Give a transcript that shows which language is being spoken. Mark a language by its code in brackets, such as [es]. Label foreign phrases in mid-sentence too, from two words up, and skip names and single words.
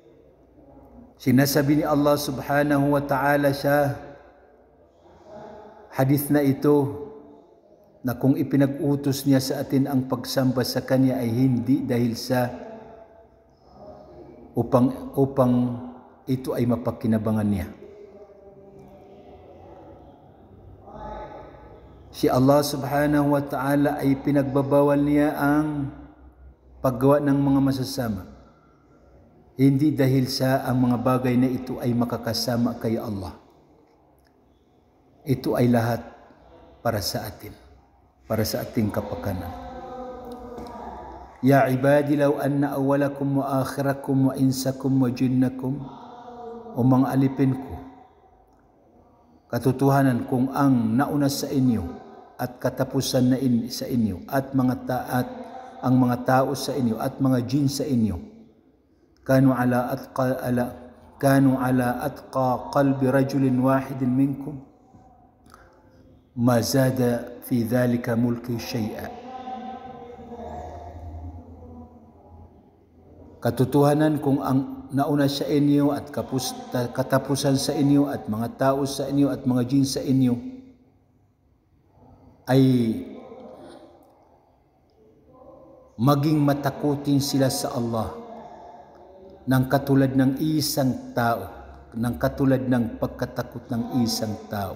[tl] Sinasabi ni Allah [ar] سبحانه وتعالى [tl] sa Hadith na ito na kung ipinag-utos niya sa atin ang pagsamba sa Kanya ay hindi dahil sa upang ito ay mapagkinabangan niya. Si Allah [ar] سبحانه وتعالى [tl] ay pinagbabawal niya ang paggawa ng mga masasama. Hindi dahil sa ang mga bagay na ito ay makakasama kay Allah. Ito ay lahat para sa atin, para sa ating kapakanan. [ar] يا عبادي لو أن أولكم وآخركم وإنسكم وجنكم, [tl] o mga alipin ko, katotohanan kung ang nauna sa inyo at katapusan na sa inyo at ang mga tao sa inyo at mga jin sa inyo, [ar] كانوا على أتقى قلب رجل واحد منكم ما زاد في ذلك ملكي شيئا. [tl] Katotohanan kung ang nauna sa inyo at katapusan sa inyo at mga tao sa inyo at mga jin sa inyo ay maging matakutin sila sa Allah ng katulad ng isang tao, ng katulad ng pagkatakot ng isang tao.